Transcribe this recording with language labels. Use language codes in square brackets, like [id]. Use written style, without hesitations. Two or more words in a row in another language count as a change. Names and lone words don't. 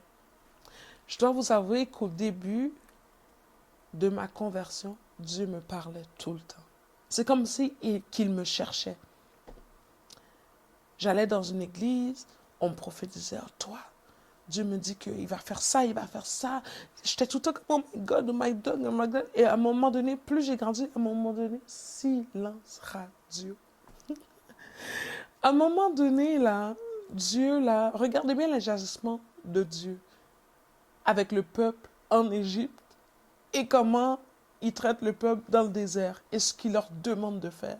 [fr] Je dois vous avouer qu'au début de ma conversion, Dieu me parlait tout le temps. C'est comme si qu'il me cherchait. J'allais dans une église, on me prophétisait, oh, toi, Dieu me dit qu'il va faire ça, il va faire ça. J'étais tout le temps comme, [en] oh my God, oh my God, oh my God. [fr] Et à un moment donné, plus j'ai grandi, à un moment donné, silence radio. À un moment donné, là, Dieu, là, regardez bien les agissements de Dieu avec le peuple en Égypte et comment il traite le peuple dans le désert et ce qu'il leur demande de faire.